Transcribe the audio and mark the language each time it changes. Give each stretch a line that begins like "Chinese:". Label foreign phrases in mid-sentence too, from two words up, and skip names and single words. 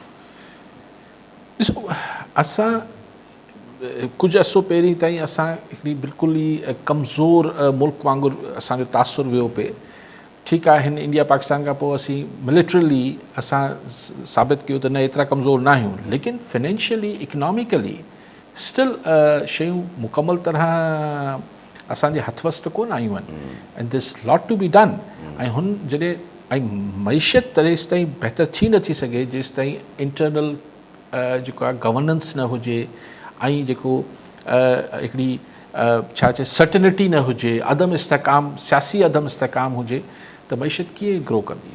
Sindhi: ॾिसो असां कुझु अरसो पहिरीं ताईं असां हिकिड़ी बिल्कुलु ई कमज़ोर मुल्क वांगुरु असांजो तासुर वियो पिए। ठीकु आहे, हिन इंडिया पाकिस्तान खां पोइ असीं मिलिटरली असां साबित कयो त न एतिरा कमज़ोर न आहियूं, लेकिन
English: financially economically still
Sindhi: शयूं मुकमल तरह असांजे हथवस त कोन आयूं आहिनि
English: and this lot to be done.
Sindhi: ऐं हुन जॾहिं ऐं मईशत तेसि ताईं बहितर थी नथी सघे जेसि ताईं इंटरनल जेको आहे गवर्नेंस न हुजे ऐं जेको हिकिड़ी छा चए सर्टनिटी न हुजे, अदम इस्तेकाम, सियासी अदम इस्तेकाम हुजे त मईशत कीअं ग्रो कंदी।